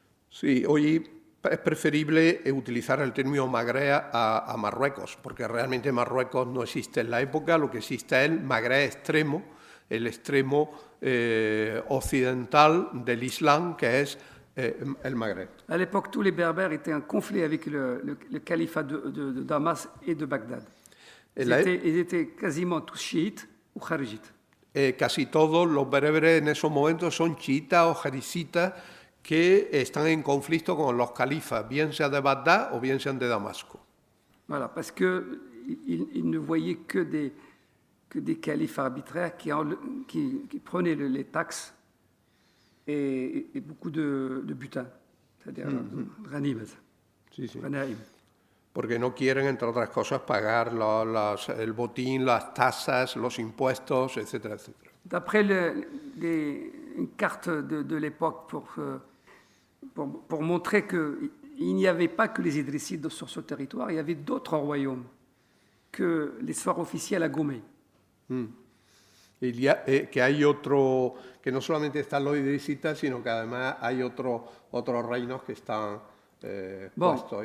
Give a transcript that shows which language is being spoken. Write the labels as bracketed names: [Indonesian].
[Spanish] Sí, hoy es preferible utilizar el término Magreb a Marruecos, porque realmente Marruecos no existe en la época, lo que existe es el Magreb extremo, el extremo occidental del Islam, que es el Magreb. [French] À l'époque, tous les Berbères étaient en conflit avec le califat de Damas et de Bagdad. Ils étaient quasiment tous chiites ou kharijites. [Spanish] Casi todos los bereberes en esos momentos son chiitas o jarisitas que están en conflicto con los califas, bien sean de Bagdad o bien sean de Damasco. [French] Voilà, parce qu'ils ne voyaient que des califes arbitraires qui prenaient les taxes et beaucoup de butin, c'est-à-dire ghanimas. [Spanish] Sí, sí. [Arabic] Ghanaim. [Spanish] Porque no quieren, entre otras cosas, pagar el botín, las tasas, los impuestos, etcétera, etcétera. [French] D'après une carte de l'époque pour montrer qu'il n'y avait pas que les Idrissides sur ce territoire, il y avait d'autres royaumes que l'histoire officielle a gommé. [Spanish] Que hay otro, que no solamente están los idrisitas, sino que además hay otros reinos que están puestos.